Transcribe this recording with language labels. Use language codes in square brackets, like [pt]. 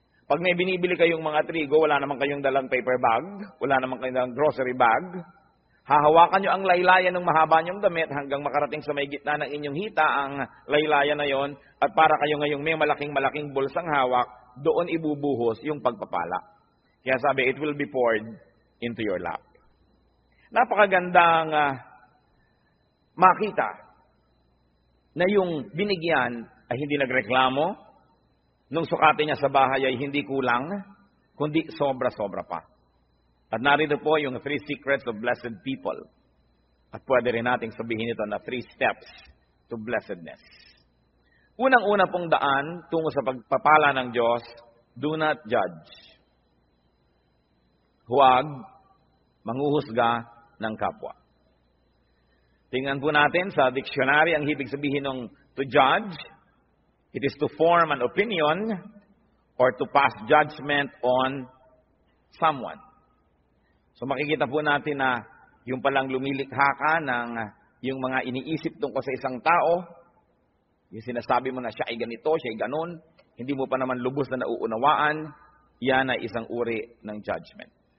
[tl] Pag may binibili kayong mga trigo, wala naman kayong dalang paper bag, wala naman kayong dalang grocery bag, hahawakan nyo ang laylayan ng mahaba nyong damit hanggang makarating sa may gitna ng inyong hita ang laylayan na yon, at para kayo ngayong may malaking bulsang hawak, doon ibubuhos yung pagpapala. Kaya sabi, [en] it will be poured into your lap. [tl] Napakagandang makita na yung binigyan ay hindi nagreklamo, nung sukatin niya sa bahay ay hindi kulang, kundi sobra-sobra pa. At narito po yung [en] 3 secrets of blessed people. [tl] At pwede rin nating sabihin ito na 3 [en] steps to blessedness. [tl] Unang-una pong daan tungo sa pagpapala ng Diyos, [en] do not judge. [tl] Huwag manghuhusga ng kapwa. Tingnan po natin sa dictionary ang ibig sabihin ng [en] to judge. It is to form an opinion or to pass judgment on someone. [tl] So makikita po natin na yung palang lumilikha ka ng yung mga iniisip tungkol sa isang tao, yung sinasabi mo na siya ay ganito, siya ay ganun, hindi mo pa naman lubos na nauunawaan, yan ay isang uri ng judgment.